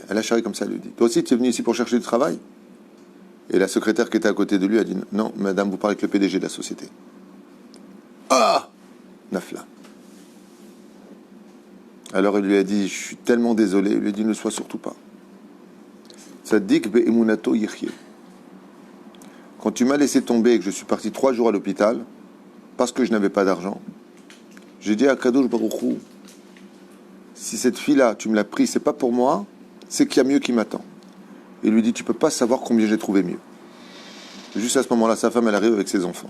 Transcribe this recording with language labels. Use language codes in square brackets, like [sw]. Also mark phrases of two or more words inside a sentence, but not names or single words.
[fr] Elle a charré comme ça, elle lui dit, toi aussi, tu es venu ici pour chercher du travail? Et la secrétaire qui était à côté de lui a dit, non, madame, vous parlez avec le PDG de la société. Ah! Nafla. Alors il lui a dit, je suis tellement désolé. Il lui a dit, ne sois surtout pas. [he] צדיק באמונתו יחיה. [fr] Quand tu m'as laissé tomber et que je suis parti 3 jours à l'hôpital, parce que je n'avais pas d'argent, j'ai dit à [he] קדוש ברוך הוא, [fr] si cette fille-là, tu me l'as pris, c'est pas pour moi, c'est qu'il y a mieux qui m'attend. Il lui dit, tu peux pas savoir combien j'ai trouvé mieux. Juste à ce moment-là, sa femme, elle arrive avec ses enfants.